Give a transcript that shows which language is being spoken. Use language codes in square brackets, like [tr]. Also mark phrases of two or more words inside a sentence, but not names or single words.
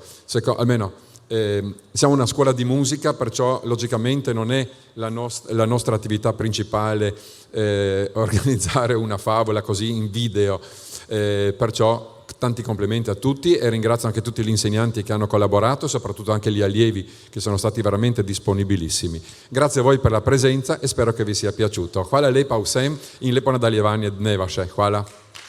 [it] Almeno siamo una scuola di musica, perciò logicamente non è la nostra attività principale organizzare una favola così in video, perciò tanti complimenti a tutti e ringrazio anche tutti gli insegnanti che hanno collaborato e soprattutto anche gli allievi che sono stati veramente disponibilissimi. Grazie a voi per la presenza e spero che vi sia piaciuto. [sl] Hvala lepa vsem in lepo nadaljevanje dneva še. Hvala.